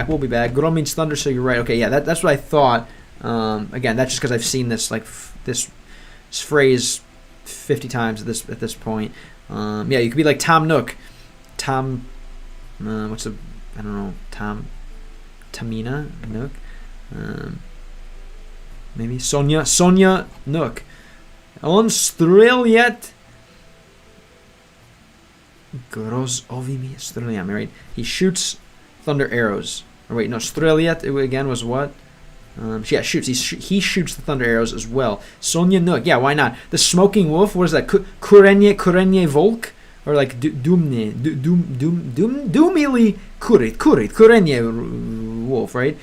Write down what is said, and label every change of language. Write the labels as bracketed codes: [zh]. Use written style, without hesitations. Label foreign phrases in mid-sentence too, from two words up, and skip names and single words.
[en] Grom means thunder, so you're right. Okay, yeah, that's what I thought. Again, that's just because I've seen this this phrase 50 times at this point. Yeah, you could be like Tom Nook. Tom, what's the... I don't know, Tamina Nook, maybe Sonia Nook. [ru] Он стреляет грозовыми стрелами. [en] Right, he shoots thunder arrows. Or wait, no, streliet again was what? Yeah, shoots. He shoots the thunder arrows as well. Sonia Nook. Yeah, why not? The smoking wolf. What is that? [ru] Куренье волк. [en] Or like [ru] дымили куренье [en] wolf, right?